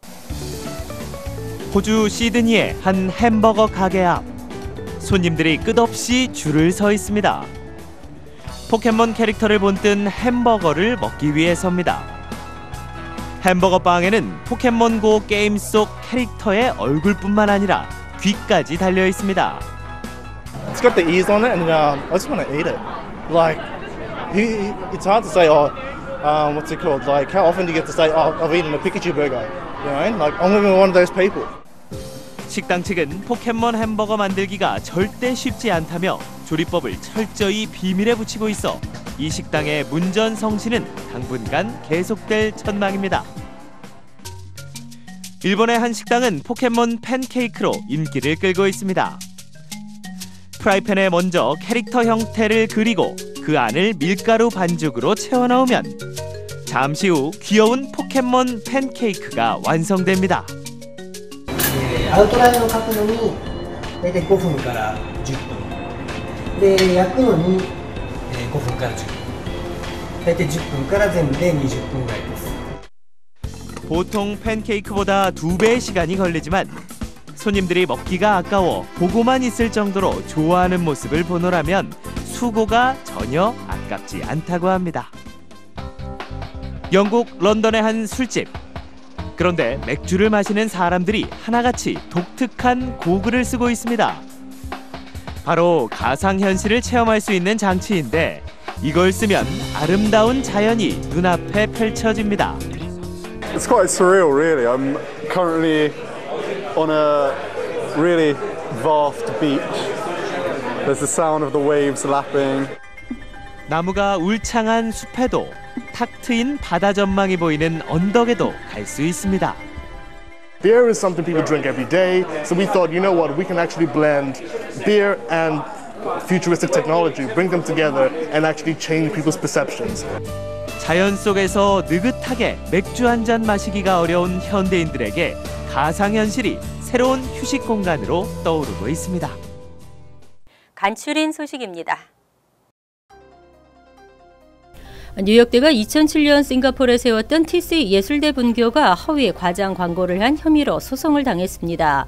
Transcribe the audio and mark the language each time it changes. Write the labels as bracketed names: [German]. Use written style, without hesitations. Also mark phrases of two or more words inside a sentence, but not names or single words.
[Korean] 호주 시드니의 한 햄버거 가게 앞 손님들이 끝없이 줄을 서 있습니다. 포켓몬 캐릭터를 본뜬 햄버거를 먹기 위해서입니다. 햄버거 빵에는 포켓몬고 게임 속 캐릭터의 얼굴뿐만 아니라 귀까지 달려 있습니다. [English] It's got the ears on it, and I just want to eat it. Like, it's hard to say. What's it called? Like, how often do you get to say, "Oh, I've eaten a Pikachu burger"? You know, like I'm even one of those people. [Korean] 식당 측은 포켓몬 햄버거 만들기가 절대 쉽지 않다며 조리법을 철저히 비밀에 붙이고 있어 이 식당의 문전성시는 당분간 계속될 전망입니다. 일본의 한 식당은 포켓몬 팬케이크로 인기를 끌고 있습니다. 프라이팬에 먼저 캐릭터 형태를 그리고 그 안을 밀가루 반죽으로 채워 넣으면 잠시 후 귀여운 ポケモン 팬케이크가 완성됩니다. [Japanese] アウトラインを描くのに大体5分から10分で焼くのに5分から10分大体10分から全部で20分ぐらいです。 [Korean] 보통 팬케이크보다 2배의 시간이 걸리지만 손님들이 먹기가 아까워 보고만 있을 정도로 좋아하는 모습을 보노라면 수고가 전혀 아깝지 않다고 합니다. 영국 런던의 한 술집. 그런데 맥주를 마시는 사람들이 하나같이 독특한 고글을 쓰고 있습니다. 바로 가상현실을 체험할 수 있는 장치인데 이걸 쓰면 아름다운 자연이 눈앞에 펼쳐집니다. [English] It's quite surreal, really. I'm currently on a really vast beach. There's the sound of the waves lapping. [Korean] 나무가 울창한 숲에도 탁 트인 바다 전망이 보이는 언덕에도 갈 수 있습니다. [English] Beer is something people drink every day, so we thought, you know what, we can actually blend beer and futuristic technology, bring them together and actually change people's perceptions. [Korean] 자연 속에서 느긋하게 맥주 한 잔 마시기가 어려운 현대인들에게 가상현실이 새로운 휴식 공간으로 떠오르고 있습니다. 간추린 소식입니다. 뉴욕대가 2007년 싱가포르에 세웠던 TC 예술대 분교가 허위 과장 광고를 한 혐의로 소송을 당했습니다.